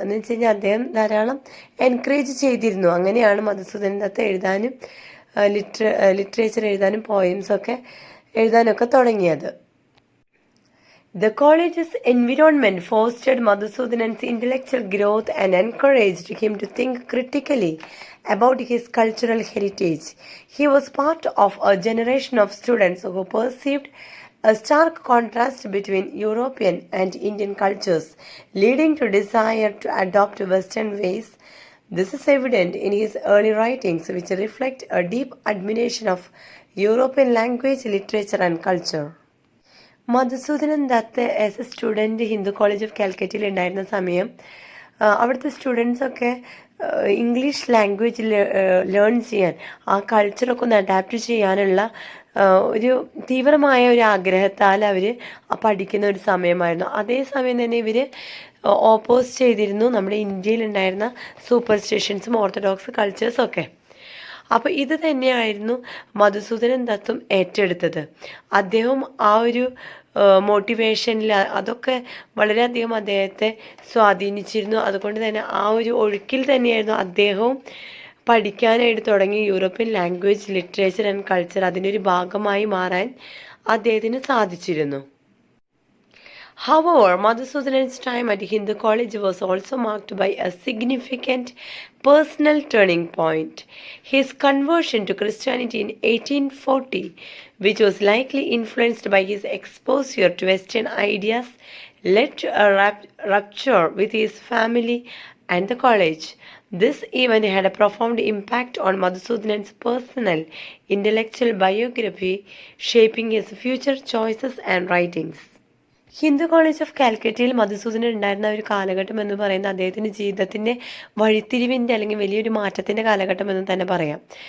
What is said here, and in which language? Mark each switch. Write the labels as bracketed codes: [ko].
[ml] എന്ന് വെച്ച് കഴിഞ്ഞാൽ അദ്ദേഹം ധാരാളം എൻകറേജ് ചെയ്തിരുന്നു. അങ്ങനെയാണ് മധുസൂദനൻ ദത്ത് എഴുതാനും ലിറ്ററേച്ചർ എഴുതാനും പോയിംസൊക്കെ എഴുതാനൊക്കെ തുടങ്ങിയത്. [en] The college's environment fostered Madhusudanan's intellectual growth and encouraged him to think critically about his cultural heritage. He was part of a generation of students who perceived a stark contrast between European and Indian cultures, leading to desire to adopt Western ways. This is evident in his early writings, which reflect a deep admiration of European language, literature and culture. [ml] Madhusoodanan Dutt [en] as a student [ml] Hindu college of കാലിക്കറ്റയിൽ ഉണ്ടായിരുന്ന സമയം അവിടുത്തെ സ്റ്റുഡൻസൊക്കെ English language learn ചെയ്യാൻ, ആ കൾച്ചറൊക്കെ ഒന്ന് adapt ചെയ്യാനുള്ള ഒരു തീവ്രമായ ഒരു ആഗ്രഹത്താൽ അവർ പഠിക്കുന്ന ഒരു സമയമായിരുന്നു. അതേസമയം തന്നെ ഇവർ ഓപ്പോസ് ചെയ്തിരുന്നു നമ്മുടെ ഇന്ത്യയിലുണ്ടായിരുന്ന സൂപ്പർസ്റ്റിഷൻസും ഓർത്തഡോക്സ് കൾച്ചേഴ്സും ഒക്കെ. അപ്പോൾ ഇത് തന്നെയായിരുന്നു മധുസൂദനൻ ദത്തും ഏറ്റെടുത്തത്. അദ്ദേഹം ആ ഒരു മോട്ടിവേഷനിൽ അതൊക്കെ വളരെയധികം അദ്ദേഹത്തെ സ്വാധീനിച്ചിരുന്നു. അതുകൊണ്ട് തന്നെ ആ ഒരു ഒഴുക്കിൽ തന്നെയായിരുന്നു അദ്ദേഹവും പഠിക്കാനായിട്ട് തുടങ്ങി. [en] European language, literature and culture [ml] അതിൻ്റെ ഒരു ഭാഗമായി മാറാൻ അദ്ദേഹത്തിന് സാധിച്ചിരുന്നു. [en] However, Madhusudanan's time at Hindu College was also marked by a significant personal turning point. His conversion to Christianity in 1840, which was likely influenced by his exposure to Western ideas, led to a rupture with his family and the college. This event had a profound impact on Madhusudanan's personal, intellectual biography, shaping his future choices and writings. [ml] Hindu college of കാലിക്കറ്റയിൽ Madhusoodanan ഉണ്ടായിരുന്ന ഒരു കാലഘട്ടം എന്ന് പറയുന്നത് അദ്ദേഹത്തിൻ്റെ ജീവിതത്തിൻ്റെ വഴിത്തിരിവിൻ്റെ അല്ലെങ്കിൽ വലിയൊരു മാറ്റത്തിൻ്റെ കാലഘട്ടം എന്ന് തന്നെ പറയാം.